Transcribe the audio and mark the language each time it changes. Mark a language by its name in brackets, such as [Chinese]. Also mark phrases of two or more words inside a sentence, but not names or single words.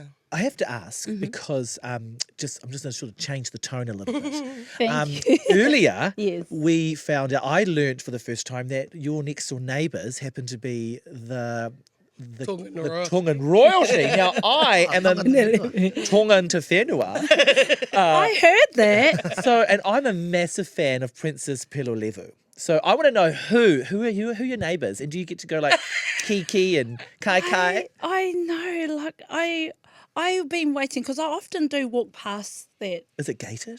[English] I have to ask because I'm just going to sort of change the tone a little bit. Thank you. Earlier, Yes. we found out, I learnt for the first time that your next door neighbours happen to be the Tongan royalty. Now, I am a Tongan [Māori] te whenua. [English] I heard that. And I'm a massive fan of Princess Pelolevu. So I want to know who are your neighbours, and do you get to go like Kiki and Kai Kai? I know, like I've been waiting because I often do walk past that. Is it gated?